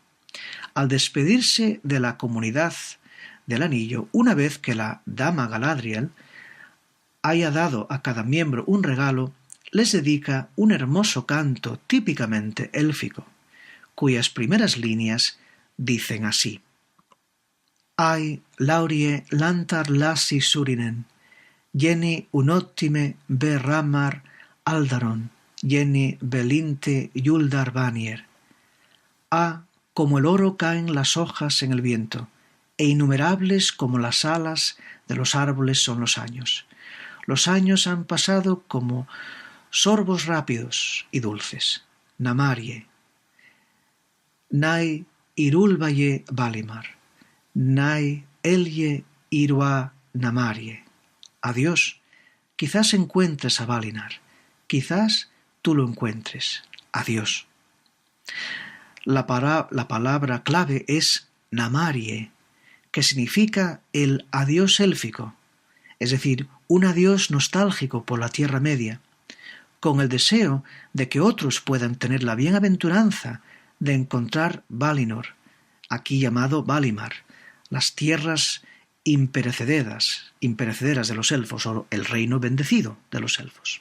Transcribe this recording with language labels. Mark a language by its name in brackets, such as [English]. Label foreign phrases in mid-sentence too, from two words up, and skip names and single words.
[Spanish] Al despedirse de la Comunidad del Anillo, una vez que la dama Galadriel haya dado a cada miembro un regalo, les dedica un hermoso canto típicamente élfico, cuyas primeras líneas dicen así: [Quenya] Ai laurie lantar lassi surinen, jeni unottime berramar aldaron, jeni belinte yuldar vanier. [Spanish] Como el oro caen las hojas en el viento, e innumerables como las alas de los árboles son los años. Los años han pasado como sorbos rápidos y dulces. [Quenya] Namarie. Nai irulvaye valimar. Nai elye irua namarie. [Spanish] Adiós. Quizás encuentres a Valinar. Quizás tú lo encuentres. Adiós. La palabra clave es namarie, que significa el adiós élfico, es decir, un adiós nostálgico por la Tierra Media, con el deseo de que otros puedan tener la bienaventuranza de encontrar Valinor, aquí llamado Valimar, las tierras imperecederas de los elfos, o el reino bendecido de los elfos.